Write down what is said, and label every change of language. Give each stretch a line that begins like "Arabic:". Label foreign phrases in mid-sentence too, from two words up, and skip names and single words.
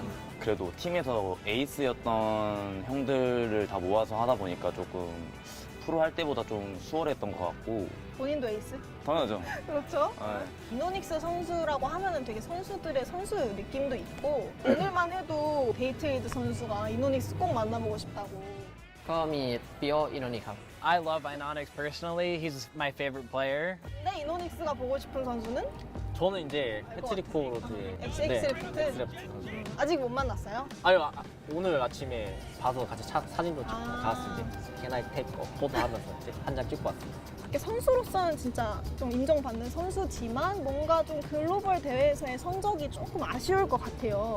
Korean: 그래도 팀에서 에이스였던 형들을 다 모아서 하다 보니까 조금 프로 할 때보다 좀 수월했던 것 같고. 본인도 에이스? 당연하죠. 그렇죠. 네. 이노닉스 선수라고 하면은 되게 선수들의 선수 느낌도 있고 오늘만 해도 데이트레이드 선수가 이노닉스 꼭 만나보고 싶다고.
Thai: ก็มีปิโออินโนนิกครับ
English: I love Inonix personally. He's my favorite player.
Korean: 근데 이노닉스가 보고 싶은 선수는? 저는 이제 패트릭 포로드의 엑스레프트? 선수. 아직 못 만났어요? 아니요, 오늘 아침에 봐서 같이 사진도 찍고 가왔습니다. 캐나이 테이크 포도 하면서 한 장 찍고 왔습니다. 이렇게 선수로서는 진짜 좀 인정받는 선수지만 뭔가 좀 글로벌 대회에서의 성적이 조금 아쉬울 것 같아요.